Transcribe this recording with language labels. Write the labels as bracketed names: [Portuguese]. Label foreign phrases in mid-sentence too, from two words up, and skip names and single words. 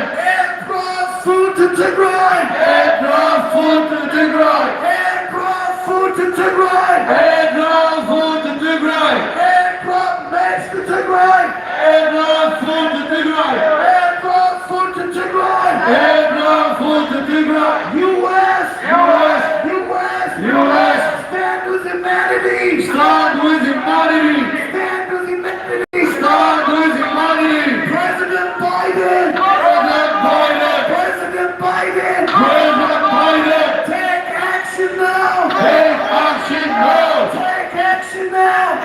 [English] Aircraft food to Tigray! Aircraft food to Tigray! Aircraft food to Tigray! Aircraft food to Tigray! Aircraft mess to Tigray! Aircraft food to Tigray! Aircraft food to Tigray! Aircraft food to Tigray! U.S. U.S. U.S. U.S. Stand with humanity! Stand with humanity! Stand with humanity! Stand with humanity! President Biden! President Biden! President Biden! President Biden! Take action now! Take action now! Take action now!